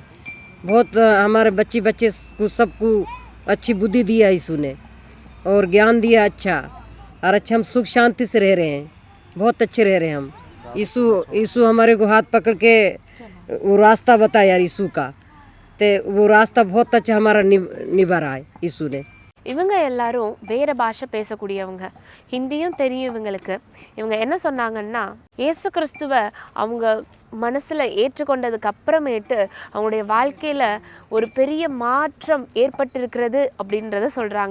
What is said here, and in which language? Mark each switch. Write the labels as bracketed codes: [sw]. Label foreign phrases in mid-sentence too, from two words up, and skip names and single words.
[hi] बहुत हमारे बच्चे को सबको अच्छी बुद्धि दिया यीशु ने और ज्ञान दिया अच्छा, और अच्छा हम सुख शांति से रह रहे हैं, बहुत अच्छे रह रहे हैं हम। यीशु हमारे को हाथ पकड़ के वो रास्ता बताया यीशु का, तो वो रास्ता बहुत अच्छा हमारा निभा रहा है यीशु ने। [ta] இவங்க எல்லாரும் வேறு பாஷை பேசக்கூடியவங்க, ஹிந்தியும் தெரியும் இவங்களுக்கு. இவங்க என்ன சொன்னாங்கன்னா, இயேசு கிறிஸ்துவை அவங்க மனசில் ஏற்றுக்கொண்டதுக்கு அப்புறமேட்டு அவங்களுடைய வாழ்க்கையில் ஒரு பெரிய மாற்றம் ஏற்பட்டிருக்கிறது அப்படின்றத சொல்கிறாங்க.